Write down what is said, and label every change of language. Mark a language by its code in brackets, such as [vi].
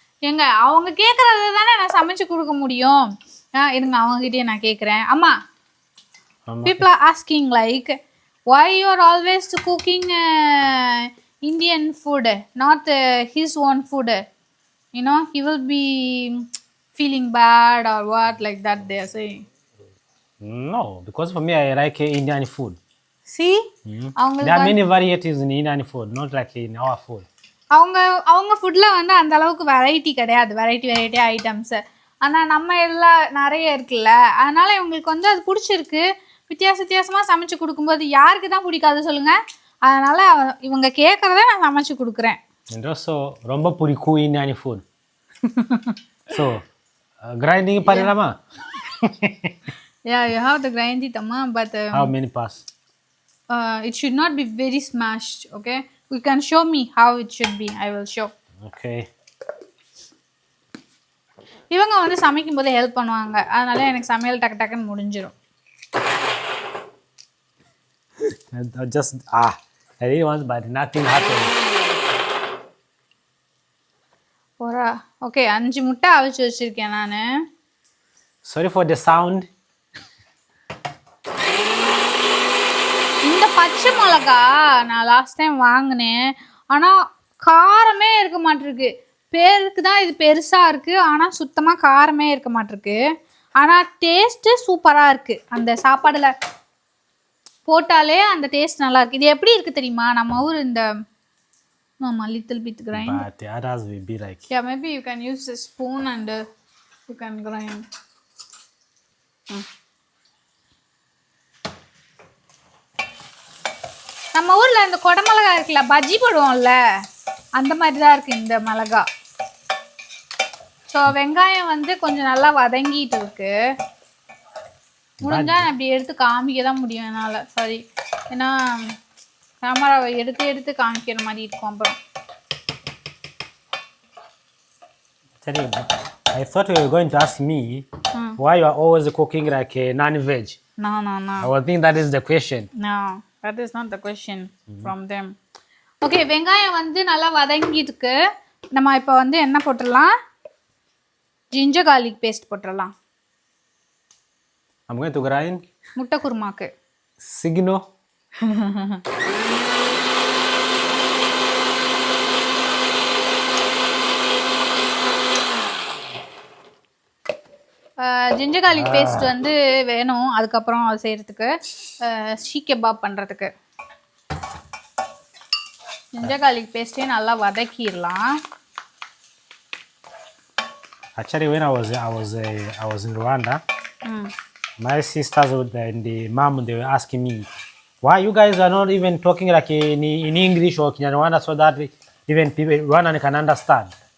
[ta] ஏங்க அவங்க கேட்குறது தானே நான் சமைச்சு கொடுக்க முடியும். இருங்க அவங்ககிட்டயே நான் கேட்குறேன். [en] அம்மா, people are asking like why you are always cooking Indian food, not his own food. You know, he will be feeling bad or what, like that they are saying. No, because for me I like Indian food. See? There are many varieties in Indian food, not like in our food. [ta] அவங்க ஃபுட்டில் வந்து அந்த அளவுக்கு variety கிடையாது, variety items. ஆனால் நம்ம எல்லாம் நிறைய இருக்குல்ல, அதனால் இவங்களுக்கு வந்து அது பிடிச்சிருக்கு. வித்தியாசமாக சமைச்சு கொடுக்கும்போது யாருக்கு தான் பிடிக்காது சொல்லுங்கள். அதனால் இவங்க கேட்குறத நான் சமைச்சு கொடுக்குறேன். [en] And also [ta] ரொம்ப பிடிக்கும் [en] Indian food. So grinding [ta] பண்ணலாமா? [en] Yeah, you have to grind it, amma, but How many parts? It should not be very smashed, okay? You can show me how it should be. I will show. Okay. [ta] இவங்க வந்து சமைக்கும் போது help பண்ணுவாங்க, அதனால எனக்கு சமையல் டக்குன்னு முடிஞ்சிடும். [en] I just I really want, but nothing happened. [ta] Okay 5 முட்டை அவிச்சு வச்சிருக்கேன் நான். [en] Sorry for the sound. [ta] இந்த பச்சை மிளகா நான் லாஸ்ட் டைம் வாங்கினேன், ஆனால் காரமே இருக்க மாட்டிருக்கு. பேருக்கு தான் இது பெருசாக இருக்குது, ஆனால் சுத்தமாக காரமே இருக்க மாட்டிருக்கு. ஆனால் டேஸ்ட்டு சூப்பராக இருக்குது. அந்த சாப்பாடில் போட்டாலே அந்த டேஸ்ட் நல்லா இருக்குது. இது எப்படி இருக்குது தெரியுமா? நம்ம ஊர் இந்த [en] little bit grind. But the others will be like. Yeah, maybe you can use a spoon and you can grind. [ta] நம்ம ஊர்ல இந்த கொடை மிளகா இருக்குல்ல, பஜ்ஜி போடுவோம்ல, அந்த மாதிரி தான் இருக்கு இந்த மிளகா. ஸோ வெங்காயம் வந்து கொஞ்சம் நல்லா வதங்கிட்டு இருக்கு. முடிஞ்சா நான் இப்படி எடுத்து காமிக்க தான் முடியும் என்னால். சாரி, ஏன்னா கேமராவை எடுத்து காமிக்கிற மாதிரி இருக்கும். அப்புறம் [en] Sorry, I thought you were going to ask me why you are always cooking like a non-veg. No. I was thinking that is the question. No, that is not the question from them. [ta] Okay, வெங்காயம் வந்து நல்லா வதங்கிட்டுக்கு. நம்ம இப்போ வந்து என்ன போட்டுடலாம்? Ginger garlic paste போட்டுடலாம். [en] I'm going to grind. [ta] முட்டை குருமாக்கு. Signo. ஜிஞ்சர் கார்லிக் பேஸ்ட் வந்து வேணும் அதுக்கப்புறம் அது செய்கிறதுக்கு, ஷீ கெபாப் பண்ணுறதுக்கு. ஜிஞ்சர் கார்லிக் பேஸ்ட்டையும் நல்லா வதக்கிடலாம். [en] Actually, when I was in Rwanda, my sisters and the mom, they were asking me, why you guys are not even talking like in English or Kinyarwanda so that even people Rwandan can understand.